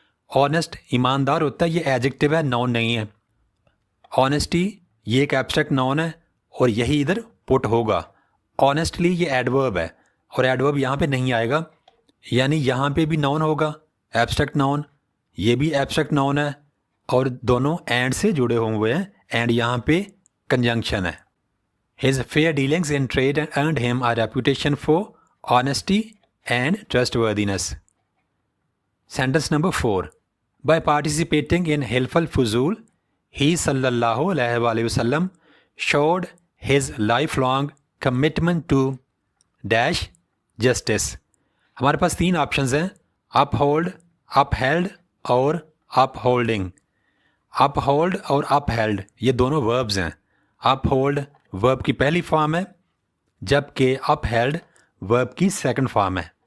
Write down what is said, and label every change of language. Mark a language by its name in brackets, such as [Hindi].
[Urdu] Honest ایماندار ہوتا ہے، یہ ایڈجیکٹو ہے، ناؤن نہیں ہے. آنیسٹی یہ ایک ایبسٹریکٹ ناؤن ہے اور یہی ادھر پٹ ہوگا. آنیسٹلی یہ ایڈورب ہے اور ایڈورب یہاں پہ نہیں آئے گا، یعنی یہاں پہ بھی ناؤن ہوگا ایبسٹریکٹ ناؤن، یہ بھی ایبسٹریکٹ ناؤن ہے اور دونوں اینڈ سے جڑے ہوئے ہیں، اینڈ یہاں پہ کنجنکشن ہے. [English] His fair dealings in trade earned him a reputation for honesty and trustworthiness. Sentence number 4. By participating in Hilful Fuzul, he sallallahu alayhi wa sallam showed his lifelong commitment to dash justice. [Urdu] ہمارے پاس 3 options ہیں، uphold, upheld اور upholding. uphold اور upheld یہ دونوں verbs ہیں. uphold ورب کی پہلی فارم ہے جبکہ اپ ہیلڈ ورب کی سیکنڈ فارم ہے.